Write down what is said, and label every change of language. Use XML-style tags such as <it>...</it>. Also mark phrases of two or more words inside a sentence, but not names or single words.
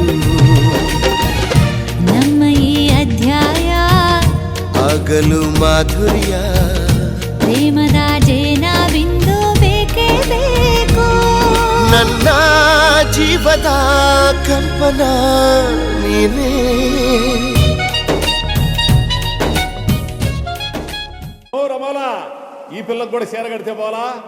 <kn>ನಮ್ಮ ಈ ಅಧ್ಯಾಯ ಆಗಲು ಮಾಧುರ್ಯ, ಪ್ರೇಮದ ಜೇನ ಬಿಂದು ಬೇಕೇ ಬೇಕು. ನನ್ನ ಜೀವದ ಕಂಪನ ನೀನೇ.</kn> <te>ఓ రమాలా ఈ పిల్లకు కూడా చీర కడితే పోలా.</te>